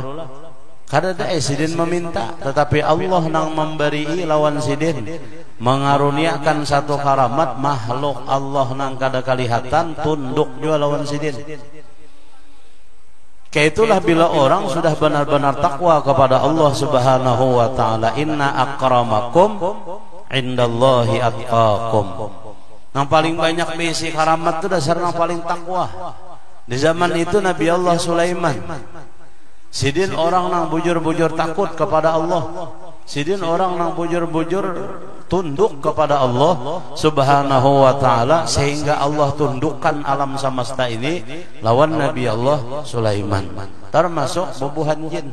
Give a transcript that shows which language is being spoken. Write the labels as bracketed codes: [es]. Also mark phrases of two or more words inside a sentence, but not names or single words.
[bjn] Kada ada sidin meminta, tetapi Allah nang memberi lawan sidin, mengaruniakan satu karamat makhluk Allah nang kada kelihatan tunduk juga lawan sidin. Kaitulah bila orang sudah benar-benar takwa kepada [ar] الله سبحانه وتعالى, إن أكرمكم عند الله أتقاكم. [bjn] Yang paling banyak bisi karamat itu dasar yang paling takwa. Di zaman itu Nabi Allah Sulaiman, sidin orang nang bujur-bujur takut kepada Allah. Sidin orang nang bujur-bujur tunduk kepada [ar] الله سبحانه وتعالى, [bjn] sehingga Allah tundukkan alam semesta ini lawan Nabi Allah Sulaiman, termasuk bubuhan jin.